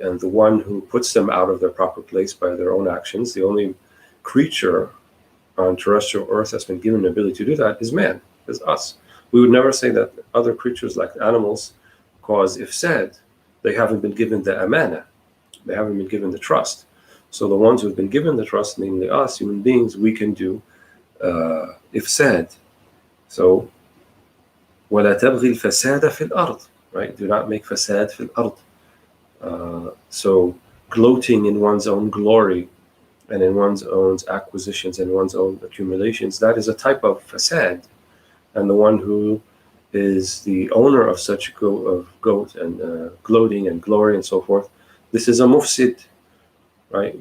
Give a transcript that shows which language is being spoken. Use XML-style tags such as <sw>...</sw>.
<en>And the one who puts them out of their proper place by their own actions, the only creature on terrestrial earth that's been given the ability to do that is man, is us. We would never say that other creatures like animals cause ifsad. They haven't been given the amana. They haven't been given the trust. So the ones who have been given the trust, namely us, human beings, we can do ifsad. So</en> <ar>وَلَا تَبْغِي الْفَسَادَ فِي الْأَرْضِ,</ar> <en>right? Do not make fasad fil ard. So gloating in one's own glory and in one's own acquisitions and one's own accumulations, that is a type of fasad. And the one who is the owner of such goat and gloating and glory and so forth, this is a mufsid, right?</en>